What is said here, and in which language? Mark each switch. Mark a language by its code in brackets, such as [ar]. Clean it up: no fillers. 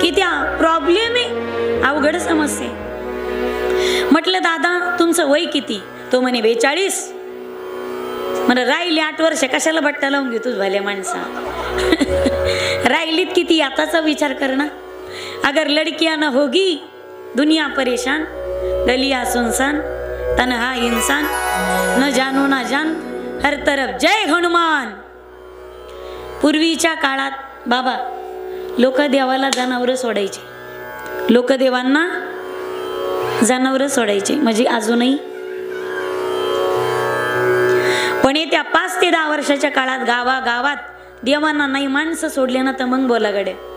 [mr] की त्या प्रॉब्लेम आहे, अवघड समस्या. म्हटलं दादा तुमचं वय किती? तो म्हणे 42. मला राहिली 8 वर्ष, कशाला बट्टा लावून घेतोस भल्या माणसा. राहिलीत किती आताचा विचार कर ना. [hi] अगर लड़कियां न होगी दुनिया परेशान, गलियां सुनसान, तन्हा इंसान, न जानो ना जान, हर तरफ जय हनुमान. [mr] पूर्वीच्या काळात बाबा लोक देवाला जनावरं सोडायचे, लोक देवांना जनावरं सोडायचे. म्हणजे अजूनही पण येत्या 5 ते 10 वर्षाच्या काळात गावागावात देवांना नाही माणसं सोडले ना तर मग बोला गड्या.